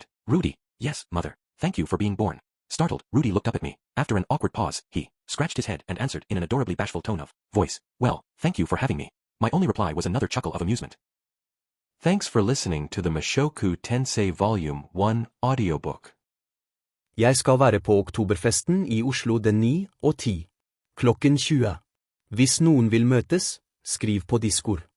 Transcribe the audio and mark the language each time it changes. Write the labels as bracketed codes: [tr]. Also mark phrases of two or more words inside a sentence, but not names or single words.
[en] Rudy. Yes, mother. Thank you for being born. Startled, Rudy looked up at me. After an awkward pause, he scratched his head and answered in an adorably bashful tone of voice, well, thank you for having me. My only reply was another chuckle of amusement. Thanks for listening to the Mushoku Tensei Volume 1 audiobook. [no] Jeg skal være på oktoberfesten I Oslo den 9 og 10. Klokken 20. Hvis noen vil møtes, skriv på Discord.